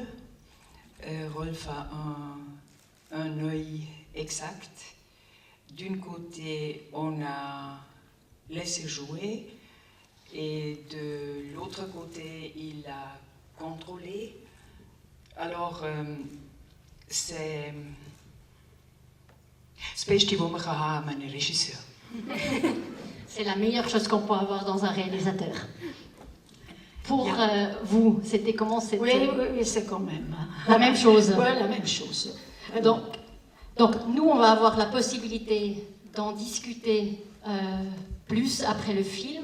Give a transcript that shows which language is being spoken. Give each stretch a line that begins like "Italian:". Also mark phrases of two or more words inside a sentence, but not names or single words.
French: Rolf a un œil exact. D'un côté, on a laissé jouer, et de l'autre côté, il a contrôlé. Alors, c'est
German: das Beste, was man haben kann, ein Regisseur.
French: C'est la meilleure chose qu'on peut avoir dans un réalisateur. Pour vous, c'était comment cette... Oui, c'est quand même la même chose. Oui, la même chose. Donc, nous, on va avoir la possibilité d'en discuter plus après le film.